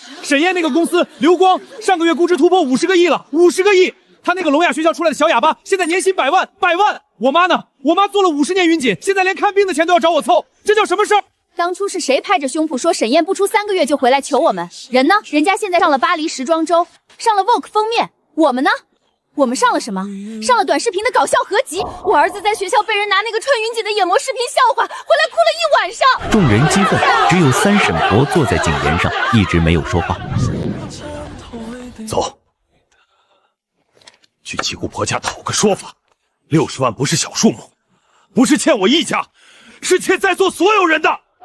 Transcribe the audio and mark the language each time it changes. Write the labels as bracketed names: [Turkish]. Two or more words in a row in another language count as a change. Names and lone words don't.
[Chinese] 沈燕那個公司流光上個月估值突破50個億了，50個億！他那個聾啞學校出來的小啞巴，現在年薪100萬，100萬！我媽呢？我媽做了50年雲錦，現在連看病的錢都要找我湊，這叫什麼事兒？當初是誰拍着胸脯說沈燕不出3個月就回來求我們？人呢？人家現在上了巴黎時裝週，上了 Vogue 封面。我們呢？ 我们上了什么？上了短视频的搞笑合集。我儿子在学校被人拿那个穿云锦的眼膜视频笑话，回来哭了一晚上。众人激愤，只有三婶婆坐在井沿上，一直没有说话。走，去七姑婆家讨个说法。60万不是小数目，不是欠我一家，是欠在座所有人的。